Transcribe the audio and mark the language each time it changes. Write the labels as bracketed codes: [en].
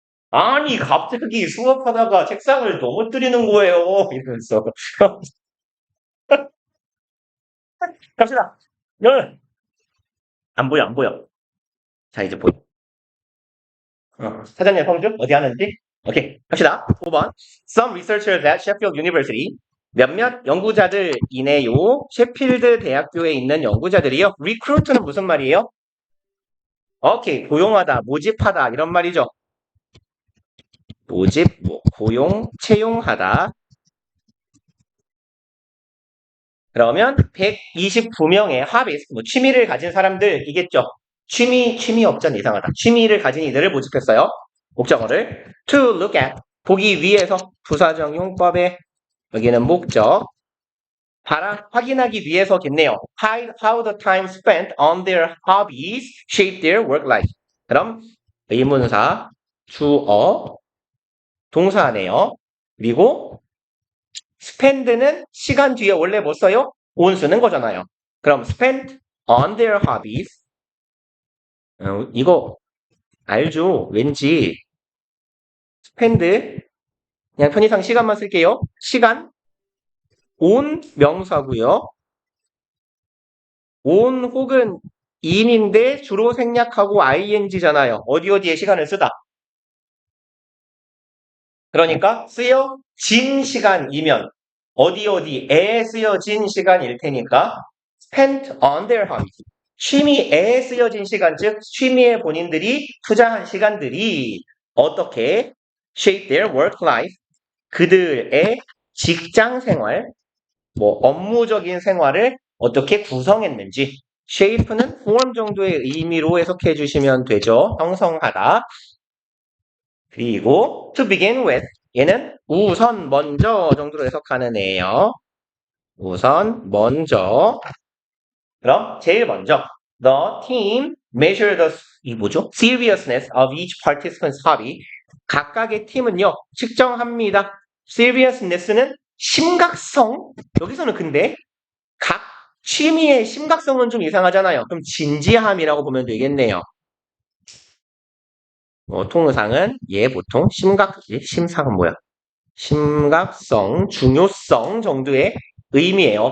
[ko] 아니 갑자기 수업하다가 책상을 넘어뜨리는 거예요. 이러면서 갑시다. 안 보여, 안 보여. 자, 이제 보여. 사전의 성주 어디 하는지? 오케이, 갑시다. 5번. [en] Some researchers at Sheffield University. [ko] 몇몇 연구자들이네요. 셰필드 대학교에 있는 연구자들이요. recruit는 무슨 말이에요? 오케이, 고용하다, 모집하다 이런 말이죠. 모집, 고용, 채용하다. 그러면 129명의 hobbies, 취미를 가진 사람들이겠죠. 취미 없잖아, 이상하다. 취미를 가진 이들을 모집했어요. 목적어를 to look at, 보기 위해서 부사적 용법에 여기는 목적 확인하기 위해서겠네요. [en] How the time spent on their hobbies shape their work life. [ko] 그럼 의문사, 주어, 동사네요. 그리고 spend는 시간 뒤에 원래 뭐 써요? on 쓰는 거잖아요. 그럼 [en] spend on their hobbies. [ko] 이거 알죠? 왠지 spend 그냥 편의상 시간만 쓸게요. 시간 on 명사고요. on 혹은 in인데 주로 생략하고 ing잖아요. 어디에 시간을 쓰다. 그러니까 쓰여진 시간이면 어디에 쓰여진 시간일 테니까 [en] spent on their hobbies. [ko] 취미에 쓰여진 시간, 즉 취미에 본인들이 투자한 시간들이 어떻게 [en] shape their work life, [ko] 그들의 직장 생활, 업무적인 생활을 어떻게 구성했는지. shape는 form 정도의 의미로 해석해 주시면 되죠. 형성하다. 그리고 to begin with, 얘는 우선 먼저 정도로 해석하는 애예요. 우선 먼저. 그럼 제일 먼저 [en] the team measure the seriousness of each participant's hobby. [ko] 각각의 팀은요 측정합니다. seriousness는 심각성. 여기서는 근데 각 취미의 심각성은 좀 이상하잖아요. 그럼 진지함이라고 보면 되겠네요. 통상은 보통 심상은 뭐야? 심각성, 중요성 정도의 의미예요.